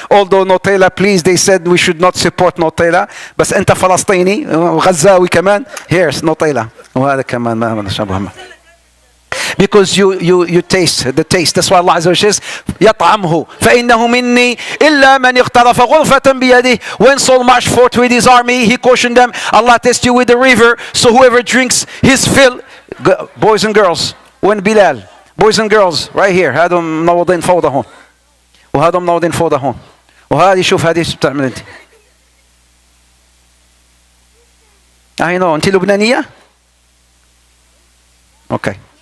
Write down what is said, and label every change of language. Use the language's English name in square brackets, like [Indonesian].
[English] although Nutella please they said we should not support Nutella, [Arabic] بس انت فلسطيني وغزاوي كمان. [English] here's Nutella. [Arabic] وهذا كمان ما ابو همام. [English] Because you taste the taste. That's why Allah Azza wa Jalla says [Arabic] يطعمه فإنه مني إلا من اغترف غرفة بيده. [English] When Saul marched forth with his army, he cautioned them, Allah tests you with the river, so whoever drinks his fill. Boys and girls, when Bilal, boys and girls right here, [Arabic] هذول منوضين فوضى هون وهذول منوضين فوضى هون وهذه شوف هذه ايش بتعمل انت. [English] I know. [Arabic] انت لبنانية؟ اوكي.